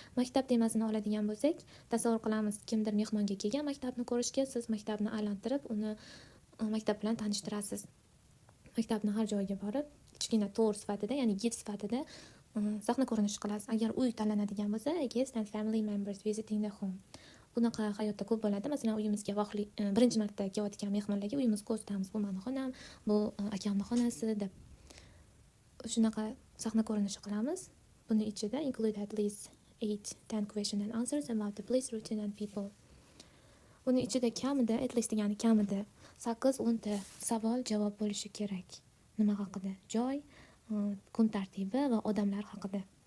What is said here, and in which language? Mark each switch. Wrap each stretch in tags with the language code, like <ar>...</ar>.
<uz>Maktab temasini oladigan bo'lsak, tasavvur qilamiz, kimdir mehmonga kelgan maktabni ko'rishga, siz maktabni aylantirib, uni maktab bilan tanishtirasiz. maktabni har joyiga borib kichkina tour sifatida, ya'ni gid sifatida sahna ko'rinishi qilasiz. Agar uy tanlanadigan bo'lsa,</uz> <en>guests and family members visiting the home.</en> <uz>Bunaqa hayotda ko'p bo'ladi. Masalan, uyimizga birinchi marta kelayotgan mehmonlarga uyimiz ko'rsatamiz. Bu meni xonam, bu akamni xonasi deb. Shunaqa sahna ko'rinishi qilamiz. Buni ichida</uz> <en>include at least 8-10 question and answers about the place, routine and people.</en> <uz>Buni ichida kamida, at least degani kamida 8-10 ta savol javob bo'lishi kerak. Nima haqida? Joy, kun tartibi va odamlar haqida.</uz>